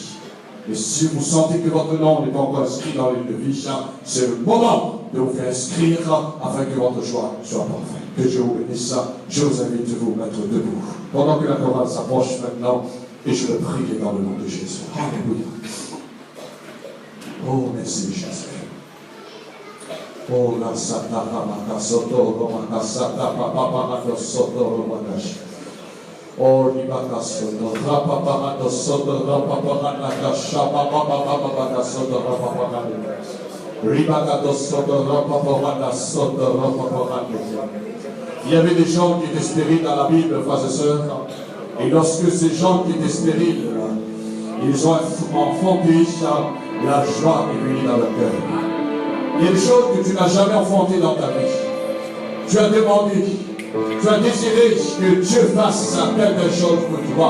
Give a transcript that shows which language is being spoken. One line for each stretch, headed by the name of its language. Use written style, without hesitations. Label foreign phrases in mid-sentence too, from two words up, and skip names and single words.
French: Et si vous sentez que votre nom n'est pas encore inscrit dans le livre de vie, c'est le moment de vous faire inscrire afin que votre joie soit parfaite. Que Dieu vous bénisse. Je vous invite à vous mettre debout. Pendant que la chorale s'approche maintenant, et je le prie dans le nom de Jésus. Alléluia. Oh, merci Jésus. Oh, la sata papa soto romaka sata papa soto romakash. Oh, libaka soto rapa soto rapa shapa soto rapa ribaka soto rapa soto rapa. Il y avait des gens qui étaient stériles dans la Bible, frères et sœurs. Et lorsque ces gens qui étaient stériles, ils ont enfanté la joie est venue dans leur cœur. Il y a des choses que tu n'as jamais enfantées dans ta vie. Tu as demandé, tu as désiré que Dieu fasse quelque chose pour toi.